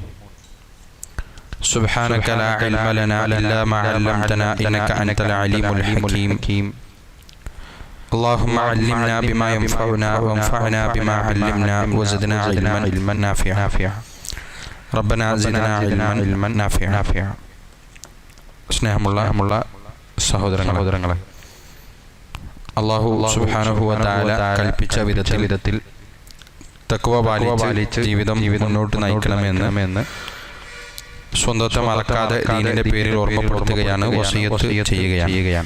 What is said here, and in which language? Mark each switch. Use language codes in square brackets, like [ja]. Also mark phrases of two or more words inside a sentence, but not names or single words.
[ar] سبحانك لا علم لنا إلا ما علمتنا إنك أنت العليم الحكيم. اللهم علمنا بما ينفعنا وانفعنا بما علمنا وزدنا علما نافعا. ربنا زدنا علما نافعا. [ml] സ്നേഹമുള്ള സഹോദരങ്ങളെ, [ar] الله سبحانه وتعالى [ml] കൽപ്പിച്ച വിധത്തിൽ തഖ്വ പാലിച്ച് ജീവിതം മുന്നോട്ട് നയിക്കണമെന്ന് സ്വന്തത്തെ മറക്കാതെ ദീനിന്റെ പേരിൽ ഓർമ്മപ്പെടുത്തുകയാണ്, വസിയത്ത് ചെയ്യുകയാണ്.